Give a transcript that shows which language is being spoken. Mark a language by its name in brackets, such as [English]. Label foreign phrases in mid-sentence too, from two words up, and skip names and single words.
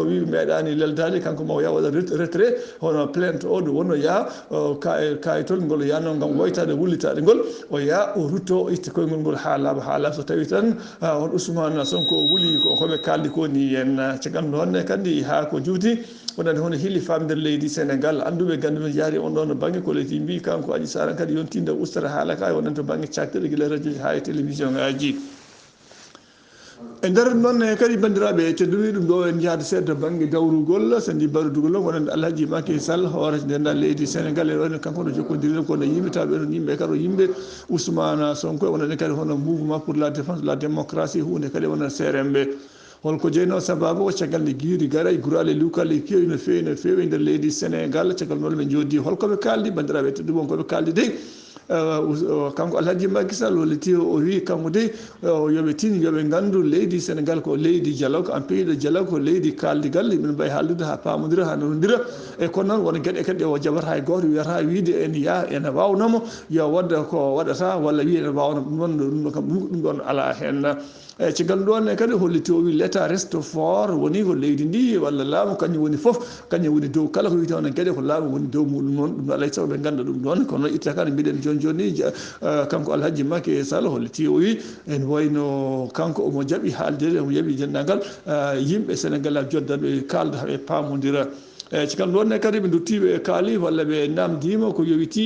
[Fula] wi meeɗani leldade kanko ma o ya waɗa retrait hono plainte o ɗo wonno ya kayitol ngol yanno gam woytade wullitade ngol o ya o rutto o itta koyngol ngol ha laaɓa so tawi tan on Ousmane Sonko wuli koɓe kaldi ko ni en caggal noon kandi ha ko juuti wonande hono hilli famdere leydi Sénégal anduɓe ganduɓe jaari on ɗon banggue ko leydi mbi kanko Adji Sarr kadi yontinde ustata haala ka wonen to banggue caktirɗe guila radio ji ha e télévision ngaji e nder noon kadi bandiraɓe tedduɓe ɗum ɗo en jahade seeɗa banggue dawrugol so ndi barudugol o wonande Alhaji Macky Sall hoorata ndendan leydi Sénégal e wayno kanko no jokkodiri kono yimɓe taw ɓen yimɓe kadi yimɓe Ousmane Sonko wonande kadi hono [French] mouvement pour la défense de la démocratie [Fula] hunde kadi wona CRMB holko jeyno sababu ko caggal nde guiri gara e gurale lukale kewi no fewi nder leydi Sénégal caggal noon ɓe joddi holkoɓe kaldi bandiraɓe teddu bon koɓe kaldi dey kanko Alhaji Macky Sall holliti o wi kanko de yoɓe tin yoɓe gandu leydi Sénégal ko leydi dialogue [French] en pays de dialogue [Fula] ko leydi kaldigal yimɓe mbawi haaldude ha pamodira ha nodira e kono noon wona gueɗe kadi o jaɓata hay goto wiyata wiide ene wawnamo yo wadda ko waɗata walla wi ene wawna ɗum ɗon ala hen eyyi caggal ɗon kadi holliti o wi [French] l' état reste fort [Fula] woni ko leydi ndi walla laamu kañum woni foof kañum woni dow kala ko wiyete on gueɗe ko laamu woni dow muɗum noon ɗum alay saago ɓe ganda ɗum ɗon kono itta kane mbiɗen joni kanko Alhaji Macky Sall holliti o wi en wayno kanko omo jaaɓi haaldede omo jaaɓi dendagal yimɓe Sénégal joddaɓe kalda haɓe pamodira eyyi caggal ɗon kadi ɓe duttiɓe e kaali walla ɓe namdima ko yowiti